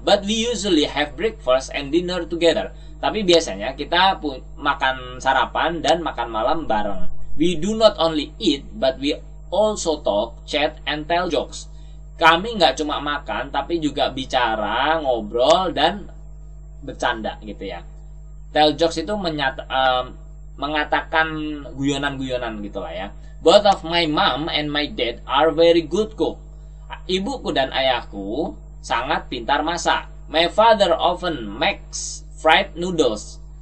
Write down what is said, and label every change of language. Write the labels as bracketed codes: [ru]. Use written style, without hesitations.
[en] But we usually have breakfast and dinner together. [id] Tapi biasanya kita makan sarapan dan makan malam bareng. [en] We do not only eat, but we also talk, chat, and tell jokes. [id] Kami nggak cuma makan, tapi juga bicara, ngobrol, dan bercanda gitu ya. [en] Tell jokes [id] itu mengatakan guyonan-guyonan gitu lah ya. [en] Both of my mom and my dad are very good cook. [id] Ibuku dan ayahku sangat pintar masak. [en] My father often makes fried noodles.